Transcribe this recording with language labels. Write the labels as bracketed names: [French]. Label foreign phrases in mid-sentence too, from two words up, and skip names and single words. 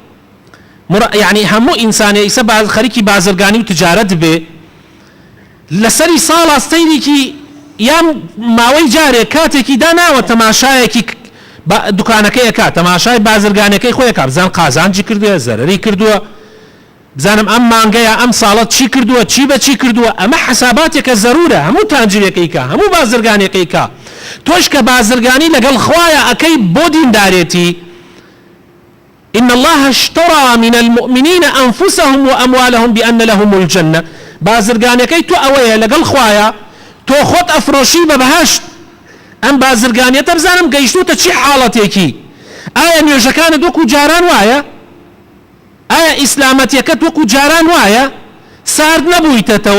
[Central Kurdish] یعنی هەموو ئینسانێ ئیسە خەریکی بازرگانی و تجارەت بێ، لەسەری ساڵە سەیرێکی یان ماوەی جارێک کاتێکی داناوە تەماشایەکی دوکانەکەی ئەکات، تەماشای بازرگانەکەی خۆی ئەکات، بزان قازانجی کردووە، زەرەری کردووە، بزانم ئەم مانگەیە ئەم ساڵەت چی کردووە، چی بە چی کردووە. ئەمە حساباتێکە زەرورە، هەموو تاجرێکەیکە، هەموو بازرگانێکەیکە. تۆش کە بازرگانی لەگەڵ خوایە ئەەکەی بۆ دیندارێتی. [Arabic] إن الله اشترى من المؤمنين أنفسهم وأموالهم بأن لهم الجنة. [Central Kurdish] بازرگانەکەی تۆ ئەوەیە لەگەڵ خوایە تۆ خۆت ئەفرۆشی بە بەهەشت. ئەم بازرگانیەتە بزانم گەیشتوتە چی حاڵەتێکی. ئایا نوێژەکانت وەکو جاران وایە؟ ئایا ئیسلامەتیەکەت وەکو جاران وایە؟ سارد نەبوویتەتەوە؟